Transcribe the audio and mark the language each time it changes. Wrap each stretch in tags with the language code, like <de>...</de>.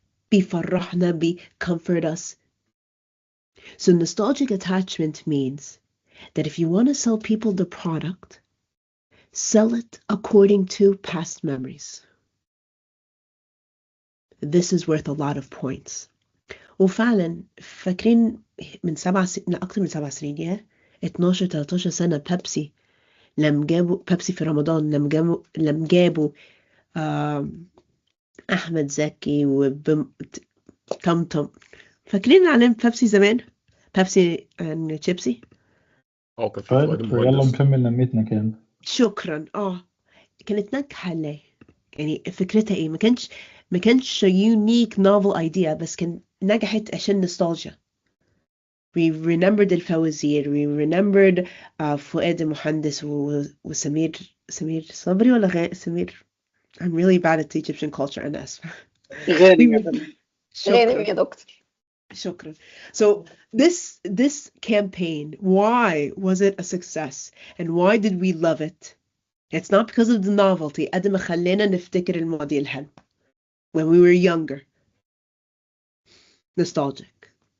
<ar>بيفرحنا,</ar> <en>comfort us. So nostalgic attachment means that if you want to sell people the product, sell it according to past memories. This is worth a lot of points.</en> <ar>وفعلا فاكرين من أكثر من 7 سنين 12-13 سنة بيبسي لما جابوا بيبسي في رمضان لما جابوا أحمد زكي وطمطم. فاكرين علم بيبسي زمان؟ بيبسي and شيبسي؟ كان في فؤاد يلا المهندس. نكمل لميتنا كان. شكرا. كانت ناجحة ليه؟ يعني فكرتها ايه؟ ما كانش</ar> <en>unique novel idea,</en> <ar>بس كان نجحت عشان nostalgia.</ar> <en>We remembered الفوازير, we remembered فؤاد المهندس وسمير صبري ولا سمير. I'm really bad at the Egyptian culture,</en> <ar>أنا آسفة. غانم يا فندم. غانم شكرا. يا دكتور. شكرا.</ar> <en>So this campaign, why was it a success? And why did we love it? It's not because of the novelty.</en> <ar>قد ما خلينا نفتكر الماضي الحلو.</ar> <en>When we were younger. Nostalgic.</en>